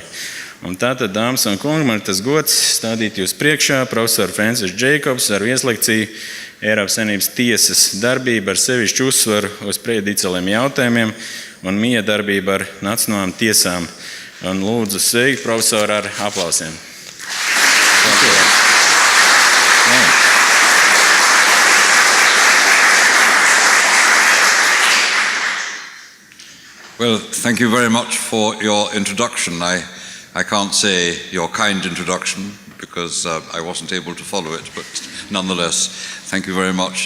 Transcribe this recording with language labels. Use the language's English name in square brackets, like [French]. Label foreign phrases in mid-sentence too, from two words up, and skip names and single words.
[Latvian] Un tātad, dāmas un kungi, man ir tas gods stādīt jūs priekšā profesoru Francisu Džeikobsu ar vieslekciju Eiropas Savienības tiesas darbību ar sevišķu uzsvaru uz prejudiciāliem jautājumiem un miedarbību ar nacionālām tiesām. Un lūdzu sveikt profesoru ar aplausiem. [English] Well, thank you very much for your introduction. I can't say your kind introduction because I wasn't able to follow it, but nonetheless, thank you very much.